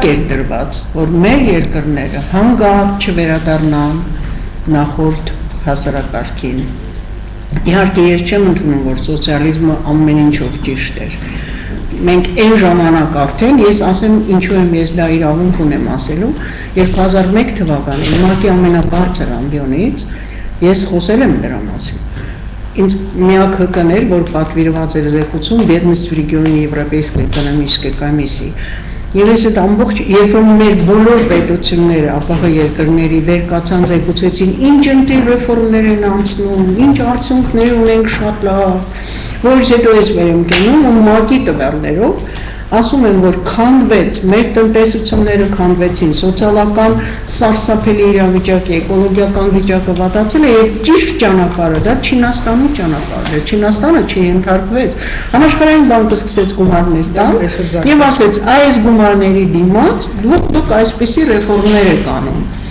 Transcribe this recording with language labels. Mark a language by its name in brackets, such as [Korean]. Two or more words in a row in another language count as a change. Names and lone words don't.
[Armenian] էր դրված, որ մեր երկրները հանգարտ չվերադառնան նախորդ հասարակարգին։ Իհարկե ես չեմ ընդունում, որ սոցիալիզմը ամեն ինչով ճիշտ էր։ Մենք այն ժամանակ արդեն, ես ասեմ ինչու եմ ես դա իրավունք ունեմ ասելու, 2001 թվականին ՄԱԿ-ի ամենաբարձր ամբիոնից ես խոսել եմ դրա մասին։ Ինձ միակ հկն էր, որ պատվիրված էր զեկուցում [Russian] Бедность в регионе Европейской экономической [Armenian] комиссии։ Եվ ես այդ ամբողջ, երբ որ մեր բոլոր պետությունները, ապահը երկրների վեր կացան զեկուցեցին, ինչ ընտի ռեֆորմներ են անցնում, ինչ արդյունքներ ունենք շատ լավ, որից հետո ես վեր եմ կենում ու ՄԱԿ-ի տվյալներով ասում եմ, որ քանդվեց, մեր տնտեսությունները քանդվեցին, սոցիալական սարսափելի իրավիճակի, էկոլոգիական վիճակը վատացել է եւ ճիշտ ճանապարհը դա Չինաստանի ճանապարհն է։ Չինաստանը չենթարկվեց։ Համաշխարհային բանկը սկսեց գումարներ տալ եւ ասեց, այս գումարների դիմաց դուք այսպիսի ռեֆորմներ եք անում։